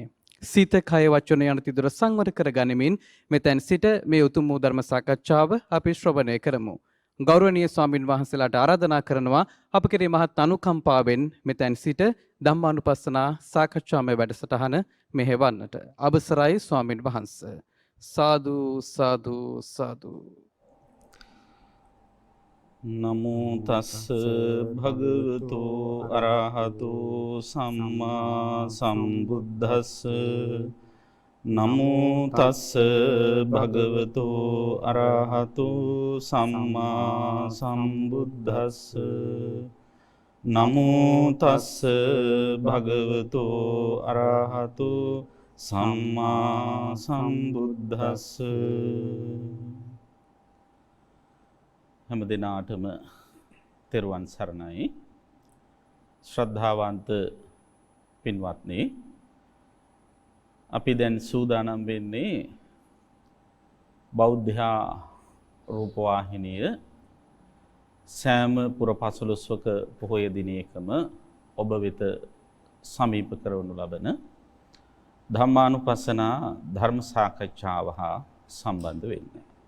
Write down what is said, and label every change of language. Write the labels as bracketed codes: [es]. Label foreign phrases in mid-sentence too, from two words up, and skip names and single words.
[si] සිත කය වචන යන තිදුර සංවර කර ගනිමින් මෙතෙන් සිට මේ උතුම් වූ ධර්ම සාකච්ඡාව අපි ශ්‍රවණය කරමු. ගෞරවනීය ස්වාමින් වහන්සේලාට ආරාධනා කරනවා අප කෙරේ මහත් අනුකම්පාවෙන් මෙතෙන් සිට ධම්මානුපස්සනා සාකච්ඡාමය වැඩසටහන මෙහෙවන්නට. අවසරයි ස්වාමින් වහන්සේ. [pi] සාදු සාදු සාදු. නමෝ තස්ස භගවතු අරහතු සම්මා සම්බුද්දස්ස. නමෝ තස්ස භගවතු අරහතු සම්මා සම්බුද්දස්ස. නමෝ තස්ස භගවතු අරහතු සම්මා සම්බුද්දස්ස. [si] හැම දිනාටම තෙරුවන් සරණයි. ශ්‍රද්ධාවන්ත පින්වත්නි, අපි දැන් සූදානම් වෙන්නේ බෞද්ධ රූපවාහිනිය සෑම පුර පසළොස්වක පොහොය දිනයකම ඔබ වෙත සමීප කරවනු ලබන ධම්මානුපස්සනා ධර්ම සාකච්ඡාව හා සම්බන්ධ වෙන්නේ.